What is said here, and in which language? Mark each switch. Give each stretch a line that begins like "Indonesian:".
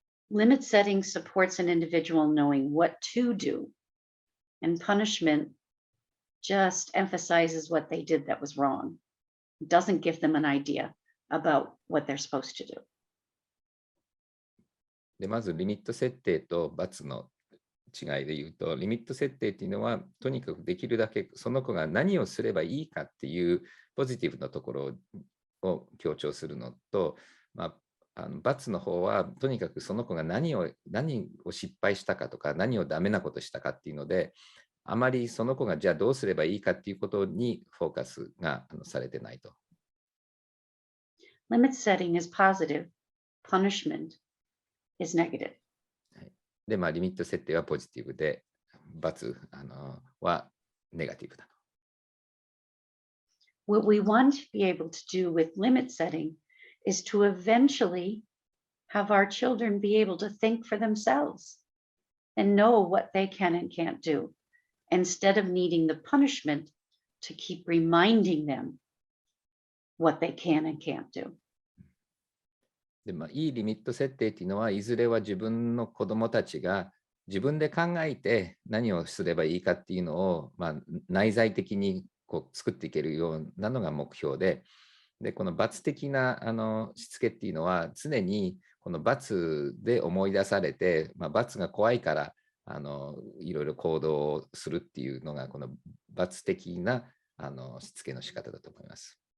English: Limit setting supports an individual knowing what to do, and punishment just emphasizes what they did that was wrong. It doesn't give them an idea about what they're supposed to do.
Japanese: で、まずリミット設定と罰の違いで言うと、リミット設定っていうのは、とにかくできるだけその子が何をすればいいかっていうポジティブなところを強調するのと、罰の方はとにかくその子が何を失敗したかとか、何をダメなことしたかっていうので、あまりその子がじゃあどうすればいいかっていうことにフォーカスがされてないと。
English: Limit setting is positive, punishment is negative.
Japanese: で、リミット設定はポジティブで、罰はネガティブだと。
English: What we want to be able to do with limit setting is to eventually have our children be able to think for themselves and know what they can and can't do, instead of needing the punishment to keep reminding them what they can and can't do.
Japanese: でいいリミット設定っていうのは、いずれは自分の子どもたちが自分で考えて何をすればいいかっていうのを、内在的に作っていけるようなのが目標で、この罰的なしつけっていうのは、常にこの罰で思い出されて、罰が怖いからいろいろ行動をするっていうのが、この罰的なしつけの仕方だと思います。